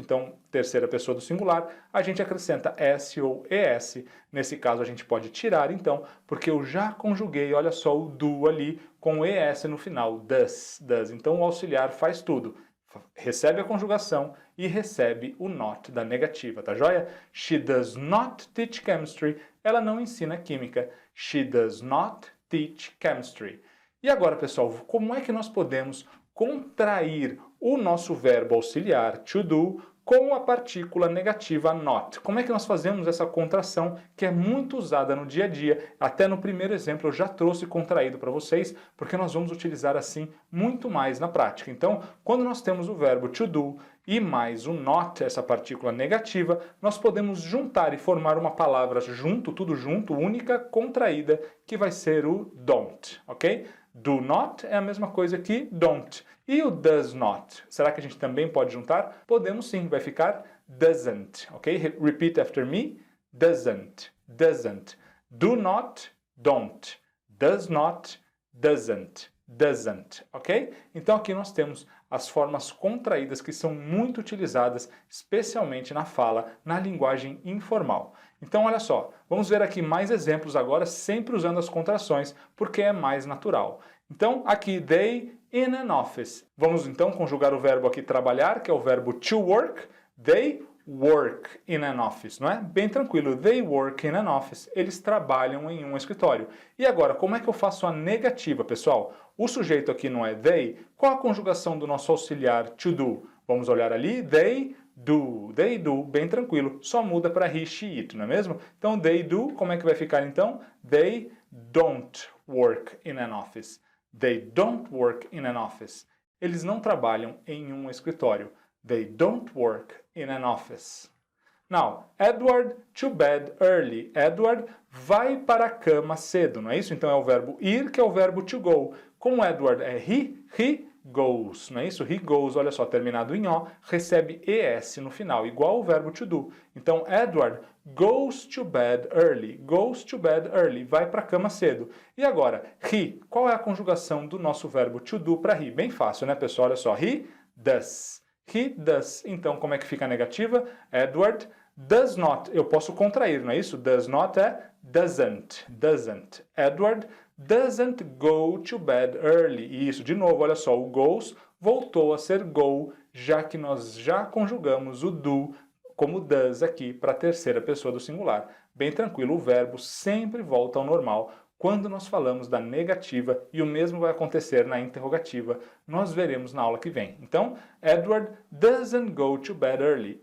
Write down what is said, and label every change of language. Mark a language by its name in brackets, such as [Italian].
[Portuguese] Então, terceira pessoa do singular, a gente acrescenta S ou ES. Nesse caso, a gente pode tirar, então, porque eu já conjuguei, olha só, o do ali com ES no final, does. Então, o auxiliar faz tudo. Recebe a conjugação e recebe o not da negativa, tá joia? [English] She does not teach chemistry. [Portuguese] Ela não ensina química. [English] She does not teach chemistry. [Portuguese] E agora, pessoal, como é que nós podemos contrair o nosso verbo auxiliar to do com a partícula negativa not? Como é que nós fazemos essa contração que é muito usada no dia a dia? Até no primeiro exemplo eu já trouxe contraído para vocês, porque nós vamos utilizar assim muito mais na prática. Então, quando nós temos o verbo to do e mais o not, essa partícula negativa, nós podemos juntar e formar uma palavra junto, tudo junto, única, contraída, que vai ser o don't, ok? Do not é a mesma coisa que don't. E o does not? Será que a gente também pode juntar? Podemos sim, vai ficar doesn't, ok? [English] Repeat after me. Doesn't, doesn't. Do not, don't. Does not, doesn't, doesn't, ok? [Portuguese] Então aqui nós temos as formas contraídas que são muito utilizadas, especialmente na fala, na linguagem informal. Então olha só, vamos ver aqui mais exemplos agora, sempre usando as contrações, porque é mais natural. Então aqui, [English] they in an office. [Portuguese] Vamos então conjugar o verbo aqui trabalhar, que é o verbo to work. [English] They work in an office, [Portuguese] não é? Bem tranquilo, [English] they work in an office. [Portuguese] Eles trabalham em um escritório. E agora, como é que eu faço a negativa, pessoal? O sujeito aqui não é they. Qual a conjugação do nosso auxiliar to do? Vamos olhar ali, [English] they do, [Portuguese] bem tranquilo. Só muda para he, she, it, não é mesmo? Então, [English] they do, [Portuguese] como é que vai ficar então? [English] They don't work in an office. They don't work in an office. [Portuguese] Eles não trabalham em um escritório. [English] They don't work in an office. Now, Edward to bed early. [Portuguese] Edward vai para a cama cedo, não é isso? Então é o verbo ir, que é o verbo to go. Como Edward é [English] he goes, [Portuguese] não é isso? [English] He goes, [Portuguese] olha só, terminado em O, recebe ES no final, igual o verbo to do. Então, [English] Edward goes to bed early. Goes to bed early, [Portuguese] vai para a cama cedo. E agora, he, qual é a conjugação do nosso verbo to do para he? Bem fácil, né, pessoal? Olha só, [English] he does. He does. [Portuguese] Então, como é que fica a negativa? [English] Edward does not. [Portuguese] Eu posso contrair, não é isso? [English] Does not é doesn't. Doesn't. Edward doesn't go to bed early. [Portuguese] E isso, de novo, olha só, o goes voltou a ser go, já que nós já conjugamos o do como does aqui para a terceira pessoa do singular. Bem tranquilo, o verbo sempre volta ao normal quando nós falamos da negativa, e o mesmo vai acontecer na interrogativa. Nós veremos na aula que vem. Então, [English] Edward doesn't go to bed early.